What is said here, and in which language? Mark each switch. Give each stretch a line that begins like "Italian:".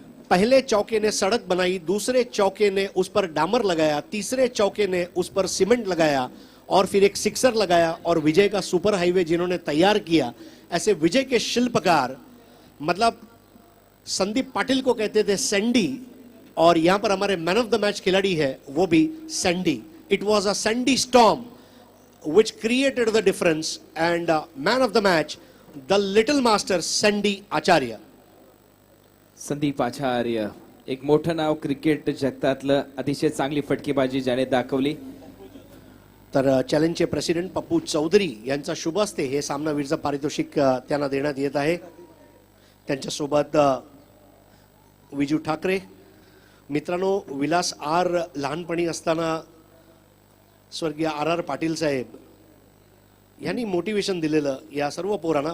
Hindi: पहले चौके ने सड़क बनाई, दूसरे चौके ने उस पर डामर लगाया, तीसरे चौके ने उस पर सीमेंट लगाया और फिर एक सिक्सर लगाया। और विजय का सुपर हाईवे जिन्होंने तैयार किया, ऐसे विजय के शिल्पकार मतलब संदीप पाटिल को कहते थे सैंडी, और यहां पर हमारे मैन ऑफ द मैच खिलाड़ी है वो भी Sandy. It was a Sandy storm
English: which created the difference, and man of the match, the little master Sandy Acharya.
Marathi: Sandeep आचार्य, एक मोठं नाव क्रिकेट जगतातलं, अतिशय चांगली फटकेबाजी ज्याने दाखवली. तर चॅलेंजचे प्रेसिडेंट पप्पू चौधरी यांचा शुभ हस्ते हे सामनावीरचं पारितोषिक त्यांना देण्यात येत आहे. त्यांच्यासोबत विजू ठाकरे. मित्रांनो, विलास आर लहानपणी असताना स्वर्गीय आर पाटील साहेब यांनी मोटिवेशन दिलेलं या सर्व पोरांना.